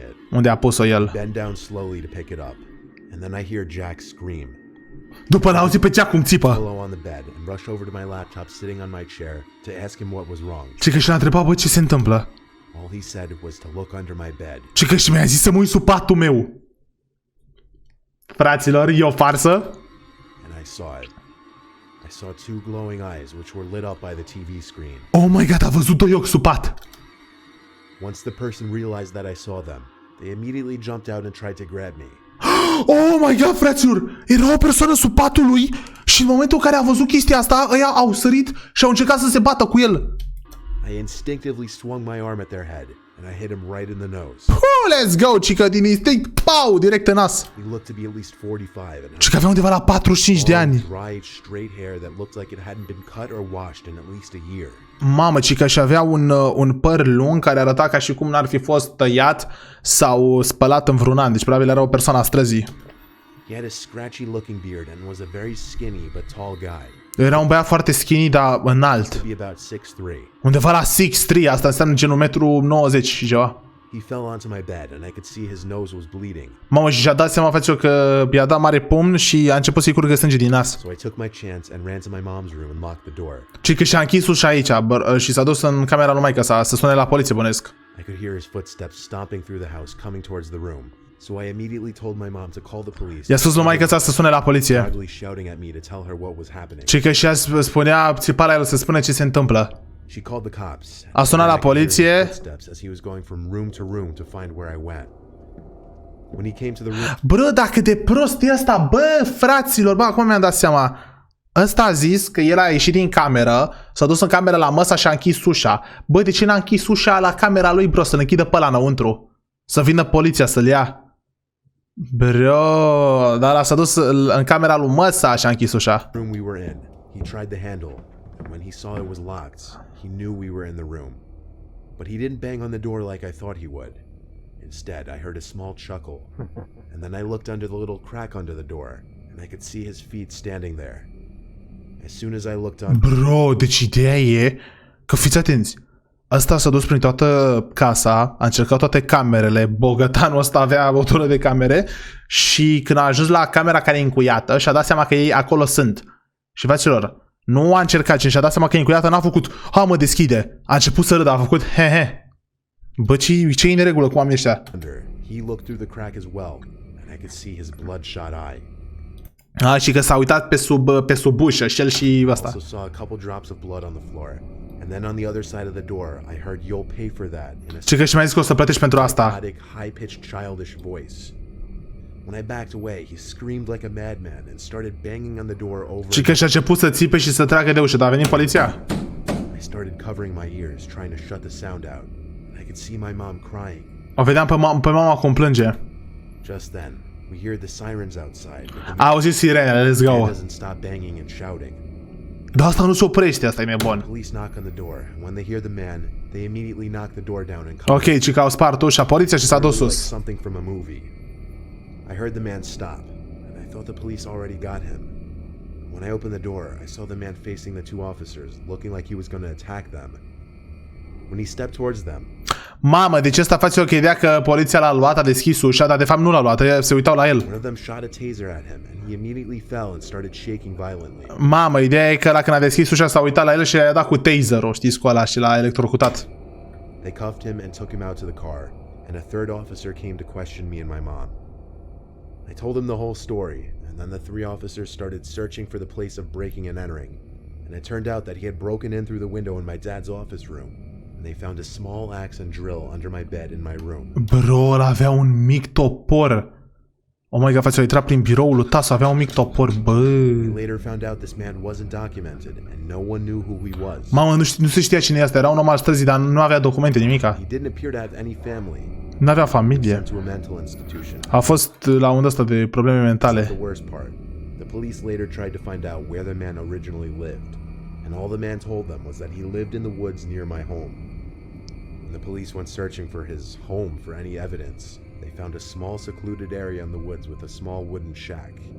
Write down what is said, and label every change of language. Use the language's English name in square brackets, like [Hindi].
[Romanian] Unde a pus-o el. [English] Bend down slowly to pick it up, and then I hear Jack scream. [Romanian] După l-a auzit pe Jack cum țipă. [English] Pillow on the bed and rush over to my laptop sitting on my chair to ask him what was wrong. [Romanian] Și că și-a întrebat, bă, ce se întâmplă. [English] All he said was to look under my bed. [Romanian] Și că și mi-a zis să mă uit sub patul meu. Fraților, e o farsă? [English] I saw it. I saw two glowing eyes which were lit up by the TV screen. Oh my god, [Romanian] a văzut doi ochi sub pat. [English] Once the person realized that I saw them, they immediately jumped out and tried to grab me. Oh my god, [Romanian] fraților, era o persoană sub patul lui și în momentul în care a văzut chestia asta, ăia au sărit și au încercat să se bată cu el. [English] I instinctively swung my arm at their head and I hit him right in the nose. Let's go, [Romanian] cică, din instinct, pau, direct în nas. [English] He looked to be at least 45 and [Romanian] Cică avea undeva la 45 de ani. [English] Dried, straight hair that looked like it hadn't been cut or washed in at least a year. [Romanian] Mamă, cică, și avea un păr lung care arăta ca și cum n-ar fi fost tăiat sau spălat în vreun an. Deci probabil era o persoană a străzii. [English] He had a scratchy looking beard and was a very skinny but tall guy. [Romanian] Era un băiat foarte skinny, dar înalt. Undeva la 6'3", asta înseamnă genul 1,90 m și ceva. [English] He fell onto my bed and I could see his nose was bleeding. [Romanian] Mamă, și și-a dat seama, frățior, că i-a dat mare pumn și a început să-i curgă sânge din nas. [English] So I took my chance and ran to my mom's room and locked the door. [Romanian] Și că și-a închis ușa aici și s-a dus în camera lui maică-sa să sune la poliție, bănesc. [English] I could hear his footsteps stomping through the house coming towards the room. So I immediately told my mom to call the police. [Romanian] I-a spus lui maică-sa să sune la poliție. [English] Shouting at me to tell her what was happening. [Romanian] Și că și-a spunea, țipa la el să spune ce se întâmplă. [English] She called the cops. [Romanian] A sunat la poliție. [English] As he was going from room to room to find where I went. When he came to the room. [Romanian] Bă, dacă de prost e ăsta, bă, fraților, bă, acum mi-am dat seama. Ăsta a zis că el a ieșit din cameră, s-a dus în cameră la măsa și a închis ușa. Bă, de ce n-a închis ușa la camera lui, bro, să-l închidă pe ăla înăuntru? Să vină poliția să-l ia. Bro, dar s-a dus în camera lui măsa și a închis ușa. [English] Room we were in. He tried the handle, and when he saw it was locked, he knew we were in the room. But he didn't bang on the door like I thought he would. Instead, I heard a small chuckle, and then I looked under the little crack under the door, and I could see his feet standing there. As soon as I looked on... [Romanian] Bro, deci ideea e că fiți atenți. Ăsta s-a dus prin toată casa, a încercat toate camerele, bogătanul ăsta avea o tură de camere și când a ajuns la camera care e încuiată și-a dat seama că ei acolo sunt. Și fraților, nu a încercat, ci și-a dat seama că e încuiată, n-a făcut, ha, mă deschide. A început să râdă, a făcut he-he. Bă, ce-i în regulă cu oamenii ăștia? [English] He looked through the crack as well, and I could see his bloodshot eye. [Romanian] Și că s-a uitat pe sub ușă, și el și ăsta. [English] Also saw a couple drops of blood on the floor. And then on the other side of the door, I heard you'll pay for that in a [Romanian] Ce că și mi-a zis că o să plătești pentru asta. [English] high-pitched childish voice. When I backed away, he screamed like a madman and started banging on the door over. [Romanian] Ce că și-a început să țipe și să tragă de ușă, dar a venit poliția. [English] I started covering my ears, trying to shut the sound out. I could see my mom crying. [Romanian] O vedeam pe mama cum plânge. [English] Just then, we hear the sirens outside. [Romanian] A auzit sirenele, [English] let's go. Doesn't stop banging and shouting. [Romanian] Dar asta nu se oprește, asta e nebun. [English] Police knock on the door, and when they hear the man, they immediately knock the door down and [Romanian] Ok, ci că au spart ușa poliția și s-a dus sus. [English] something from a movie. I heard the man stop, and I thought the police already got him. When I opened the door, I saw the man facing the two officers, looking like he was going to attack them. When he stepped towards them, [Romanian] Mamă, deci ăsta face o ideea că poliția l-a luat, a deschis ușa, dar de fapt nu l-a luat, se uitau la el. [English] one of them shot a taser at him, and he immediately fell and started shaking violently. [Romanian] Mamă, ideea e că la când a deschis ușa s-a uitat la el și i-a dat cu taserul, știți, cu ăla și l-a electrocutat. [English] They cuffed him and took him out to the car, and a third officer came to question me and my mom. I told him the whole story, and then the three officers started searching for the place of breaking and entering, and it turned out that he had broken in through the window in my dad's office room, and they found a small axe and drill under my bed in my room. [Romanian] Bro, ăla avea un mic topor. [English] Oh my god, [Romanian] frate, a intrat prin biroul lui Tasu, avea un mic topor, bă. [English] We later found out this man wasn't documented, and no one knew who he was. [Romanian] Mamă, nu se știa cine e asta, era un om al străzii, dar nu avea documente, nimica. [English] He didn't appear to have any family. [Romanian] Nu avea familie. [English] Sent to a mental institution. [Romanian] A fost la un ăsta de probleme mentale. [English] The worst part. The police later tried to find out where the man originally lived, and all the man told them was that he lived in the woods near my home. When the police went searching for his home for any evidence, they found a small secluded area in the woods with a small wooden shack.